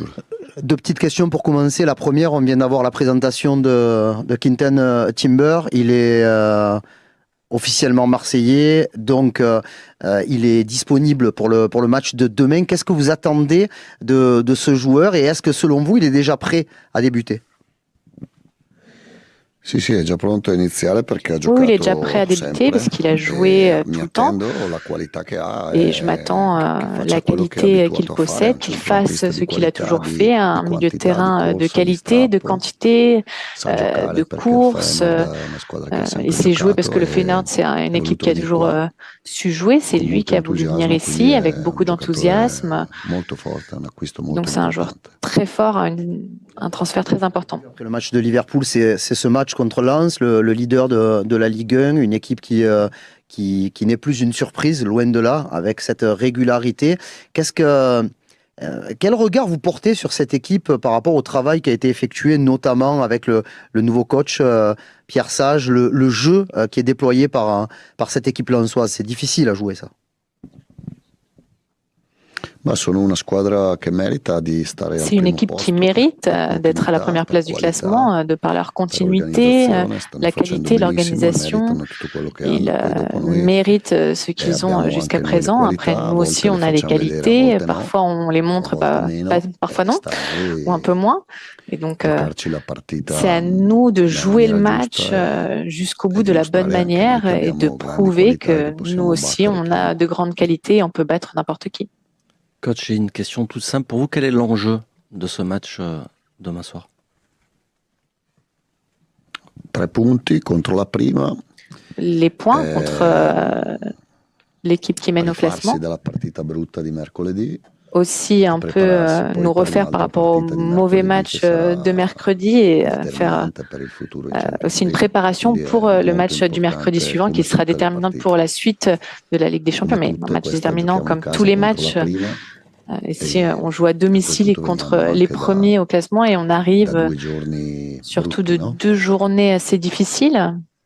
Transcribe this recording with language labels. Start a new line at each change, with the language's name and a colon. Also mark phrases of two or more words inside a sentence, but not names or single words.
French: Deux petites questions pour commencer. La première, on vient d'avoir la présentation de Quinten Timber. Il est officiellement marseillais, donc il est disponible pour le match de demain. Qu'est-ce que vous attendez de ce joueur et est-ce que selon vous, il est déjà prêt à débuter?
Italian: Sì, è già pronto a iniziare perché ha
French: Oui,
Italian: giocato
French: il est déjà prêt à débuter
Italian: sempre
French: parce qu'il a
Italian: e
French: joué
Italian: mi
French: tout le temps.
Italian: attendo la qualità che ha
French: Et je m'attends
Italian: che
French: à
Italian: faccia
French: la
Italian: quello che è
French: qualité
Italian: abituato
French: qu'il
Italian: a fare,
French: possède,
Italian: un
French: qu'il fasse
Italian: centrocampista
French: ce
Italian: di
French: qu'il a
Italian: qualità,
French: toujours fait, un milieu de
Italian: quantità, di
French: terrain de
Italian: corsa, di
French: qualité, de
Italian: strappo,
French: quantité,
Italian: sa giocare
French: de
Italian: perché il
French: course.
Italian: Feyenoord è una squadra che ha
French: Il
Italian: sempre
French: sait jouer parce que
Italian: giocato
French: le Feyenoord, c'est une
Italian: è
French: équipe
Italian: voluto
French: qui a
Italian: venire
French: toujours
Italian: qua
French: su jouer. C'est
Italian: con
French: lui
Italian: molto
French: qui a voulu venir
Italian: entusiasmo, quindi
French: ici avec
Italian: è
French: beaucoup
Italian: un giocatore
French: d'enthousiasme.
Italian: molto forte, è un acquisto molto
French: Donc c'est un joueur
Italian: importante.
French: très fort, un transfert très important. Après le match de Liverpool, c'est ce match contre Lens, le leader de la Ligue 1, une équipe qui n'est plus une surprise, loin de là, avec cette régularité. Quel regard vous portez sur cette équipe par rapport au travail qui a été effectué, notamment avec le nouveau coach Pierre Sage, le jeu qui est déployé par cette équipe lensoise? C'est difficile à jouer ça.
Italian: Sono una squadra che merita di stare al
French: C'est une
Italian: primo
French: équipe qui
Italian: posto
French: mérite
Italian: per
French: d'être à la
Italian: continuità,
French: première
Italian: per
French: place du
Italian: qualità,
French: classement, de par leur
Italian: per
French: continuité,
Italian: organizzazione, stanno
French: la
Italian: facendo
French: qualité,
Italian: benissimo e
French: l'organisation.
Italian: meritano tutto quello che
French: Ils
Italian: hanno. Poi dopo noi
French: méritent ce qu'ils ont
Italian: abbiamo
French: jusqu'à
Italian: anche noi le
French: présent. Après,
Italian: qualità, a
French: nous
Italian: volte
French: aussi,
Italian: le
French: on a les
Italian: facciamo vedere, a
French: qualités.
Italian: volte no,
French: Parfois, on les
Italian: a
French: montre,
Italian: volte meno,
French: parfois non,
Italian: sta a noi
French: ou un peu moins. Et donc,
Italian: giocarci la partita
French: c'est à nous de
Italian: nella
French: jouer le
Italian: maniera
French: match
Italian: giusta
French: jusqu'au
Italian: e
French: bout de la bonne
Italian: dimostrare anche noi
French: manière
Italian: che
French: et de
Italian: abbiamo grandi
French: prouver
Italian: qualità e
French: que
Italian: che
French: nous
Italian: possiamo
French: aussi, on a
Italian: battere
French: de grandes qualités et on peut battre n'importe qui. Coach, j'ai une question toute simple pour vous. Quel est l'enjeu de ce match demain soir?
Italian: 3 punti contro la prima.
French: Les points contre l'équipe qui mène au
Italian: rifarsi
French: classement.
Italian: dalla partita brutta di mercoledì.
French: Aussi un peu nous refaire par rapport au mauvais match de mercredi et faire aussi une préparation pour le match du mercredi suivant qui sera déterminant pour la suite de la Ligue des Champions, mais un match déterminant comme tous les matchs. Ici, on joue à domicile contre les premiers au classement et on arrive surtout de 2 journées assez difficiles.